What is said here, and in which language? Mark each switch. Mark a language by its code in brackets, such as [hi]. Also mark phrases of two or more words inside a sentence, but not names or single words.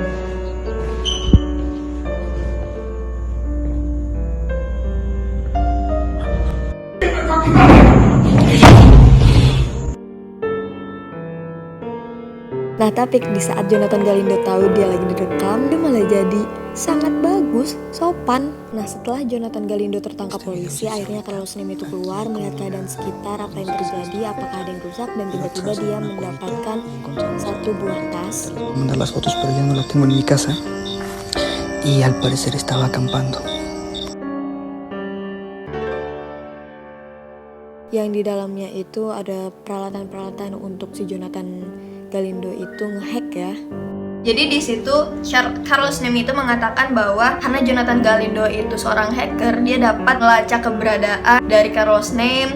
[id] Nah, tapi di saat Jonathan Galindo tahu dia lagi direkam, dia malah jadi sangat bagus, sopan. Nah, setelah Jonathan Galindo tertangkap polisi, akhirnya Carlos Slim itu keluar melihat keadaan sekitar, apa yang terjadi, apakah ada yang rusak, dan tiba-tiba dia mendapatkan satu buah tas. [es] Mandar las fotos, pero ya no las tengo en mi casa. Y al parecer estaba acampando. [id] Yang di dalamnya itu ada peralatan-peralatan untuk si Jonathan Galindo itu ngehack ya. Jadi di situ Carlos Slim itu mengatakan bahwa karena Jonathan Galindo itu seorang hacker, dia dapat melacak keberadaan dari Carlos Slim.